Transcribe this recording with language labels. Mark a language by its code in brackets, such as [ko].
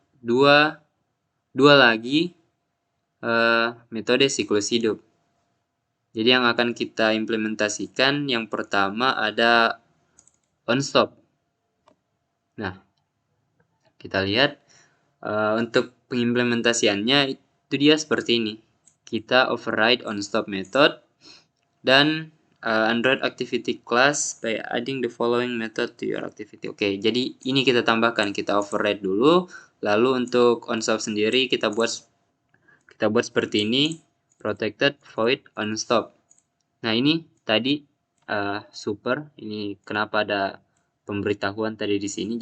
[id] Dua lagi metode siklus hidup. Jadi yang akan kita implementasikan yang pertama ada onStop. Nah, kita lihat untuk pengimplementasiannya itu dia seperti ini. Kita [en] override onStop method [id] dan [en] Android activity class by adding the following method to your activity. [id] Oke, jadi ini kita tambahkan, kita override dulu. Lalu untuk onStop sendiri kita buat seperti ini, protected void onStop. Nah, ini tadi super. Ini kenapa ada pemberitahuan tadi di sini.